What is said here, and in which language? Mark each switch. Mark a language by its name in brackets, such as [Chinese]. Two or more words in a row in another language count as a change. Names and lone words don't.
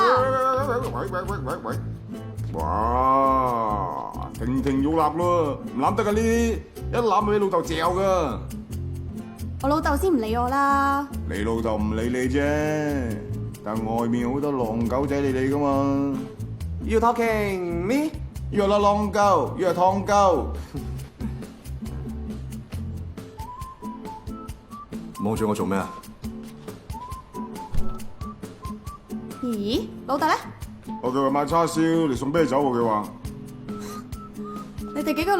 [Cantonese] 喂！哇，亭亭玉立咯，唔攬得噶呢啲，一攬俾老豆嚼噶。我老豆先唔理我啦。你老豆唔理你啫，但外面好多狼狗仔理你噶嘛。 [English] You talking me？ You are long 狗，You are 燙狗。 [Cantonese] 望住我做咩啊？咦，老豆咧？我叫佢買叉燒嚟送啤酒喎，佢話。